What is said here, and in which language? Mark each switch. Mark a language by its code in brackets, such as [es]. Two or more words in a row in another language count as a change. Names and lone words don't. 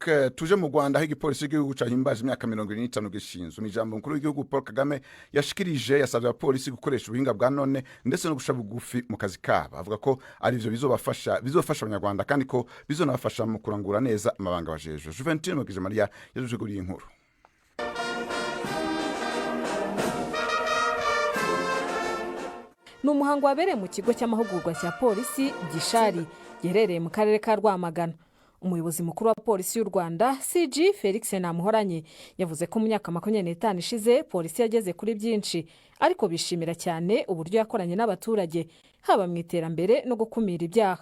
[rn] Tuje mu Rwanda, aho igipolisi cy'igihugu cyahimbaje imyaka 25 gishinzwe. Ijambo mukuru w'igihugu Paul Kagame yashikirije yasabye abapolisi gukoresha ubuhinga bwa none ndetse no gusha bugufi mu kazi kabo. Avuga ko ari ivyo bizofasha abanyarwanda kandi ko bizonabafasha mu kurangura neza amabanga bajeje. Juventine Mugije Maria yajujuguriye inkuru. [rw] N'umuhango wabereye mu kigo cy'amahugurwa cya polisi Gishari giherereye mu karere ka Rwamagana. Umuyobozi mukuru wa polisi y'u Rwanda CG Felix Namuhoranye yavuze ko mu myaka 25 ishize polisi yageze kuri byinshi, ariko bishimira cyane uburyo yakoranye n'abaturage haba mu iterambere no gukumira ibyaha.